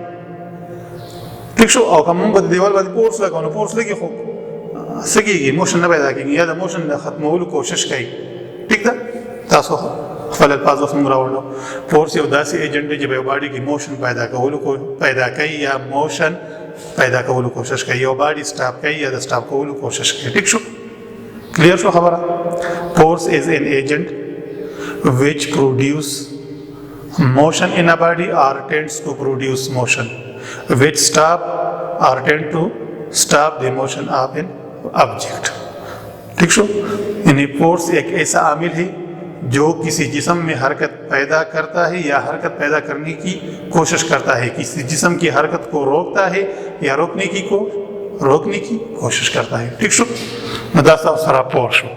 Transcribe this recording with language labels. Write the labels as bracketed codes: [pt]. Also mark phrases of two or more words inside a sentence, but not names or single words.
[ps] ٹھیک شو او که مونږ به د دیوال باندې فورس لګو نو فورس لګي خو څه کېږي موشن نه پیدا کېږي یا د موشن د ختمولو کوشش کوي ټیک ده تاسو خپل الفاظ اوس موږ راوړو فورس یو داسې ایجنټ دی چې په یو باډي کې موشن پیدا کوي یا موشن پیدا کولو کوشش کوي یو باډي سټاپ کوي یا د سټاپ کولو کوشش کوي ټیک شو کلیر شو خبره [en] force is an agent which produce motion in a body or tends to produce motion which stop or tend to stop the motion of an object [ps] ټیک شو [ur] یعنی فورس ایک ایسا عامل ہے جو کسی جسم میں حرکت پیدا کرتا ہے یا حرکت پیدا کرنے کی کوشش کرتا ہے کسی جسم کی حرکت کو روکتا ہے یا روکنے کی کوشش کرتا ہے किसी जिस्म की हरकत को रोकता है या रोकने की कोशिश करता है [ps] ټیک شو مداسې سره فورس